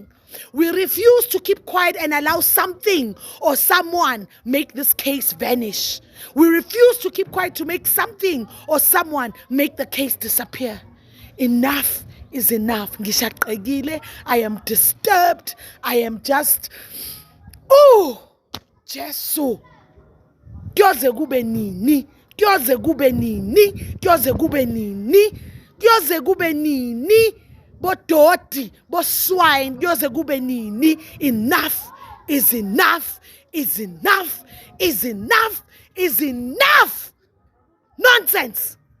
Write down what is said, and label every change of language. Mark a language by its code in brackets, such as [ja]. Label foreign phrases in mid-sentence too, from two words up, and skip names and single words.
[en] We refuse to keep quiet and allow something or someone make this case vanish. We refuse to keep quiet to make something or someone make the case disappear. Enough is enough. Ngishaqekile. I am disturbed. I am just, oh, Jesu. [zu] Kyoze kube nini? Kyoze kube nini? Kyoze kube nini? Kyoze kube nini? Bodoti, swine, kyoze kube nini? [en] Enough is enough, is enough, is enough, is enough. Nonsense.